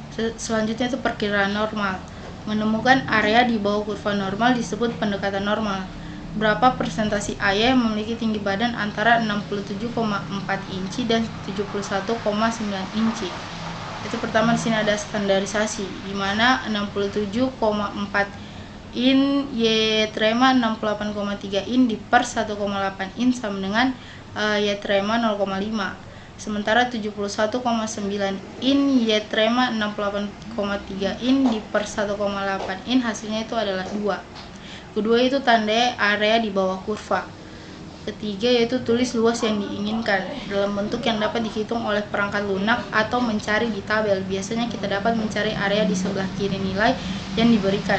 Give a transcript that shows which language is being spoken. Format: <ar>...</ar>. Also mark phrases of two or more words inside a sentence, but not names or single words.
<id>Selanjutnya itu perkiraan normal. Menemukan area di bawah kurva normal disebut pendekatan normal. Berapa persentase ayah yang memiliki tinggi badan antara 67,4 inci dan 71,9 inci. Itu pertama di sini ada standarisasi, di mana 67,4 in Y trema 68,3 in di per 1,8 in sama dengan Y trema 0,5. Sementara 71,9 in Y trema 68,3 in di per 1,8 in hasilnya itu adalah 2. Kedua itu tandai area di bawah kurva. Ketiga yaitu tulis luas yang diinginkan dalam bentuk yang dapat dihitung oleh perangkat lunak atau mencari di tabel. Biasanya kita dapat mencari area di sebelah kiri nilai yang diberikan.</id>